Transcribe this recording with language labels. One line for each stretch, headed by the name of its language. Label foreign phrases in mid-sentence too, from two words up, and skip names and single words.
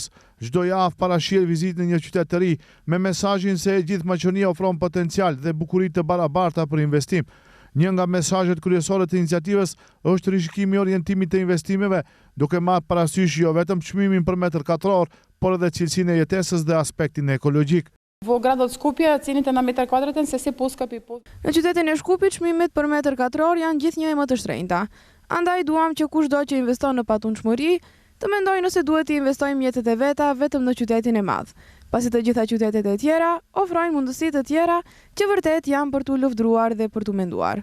Albanian: Çdo javë parashir vizitë në një qytet të ri, me mesazhin se e gjithë Maqedonia ofron potencial dhe bukuri të barabarta për investim. Një nga mesazhet kryesore të iniciativës është rishikimi i orientimit të investimeve, duke marrë parasysh jo vetëm çmimin për metër katror, por edhe cilësinë e jetesës dhe aspektin ekologjik.
Macedonian: Во градот Скопје цените на метар квадратен се поскапи.
Albanian: Në qytetin e Shkupit çmimet për metër katror janë gjithnjë më të shtrenjta. Andaj duam që kushdo që investon në patundshmëri të mendojë nëse duhet të investojë mjetet e veta vetëm në qytetin e madh, pasi të gjitha qytetet e tjera ofrojnë mundësi të tjera që vërtet janë për tu lufdruar dhe për tu menduar.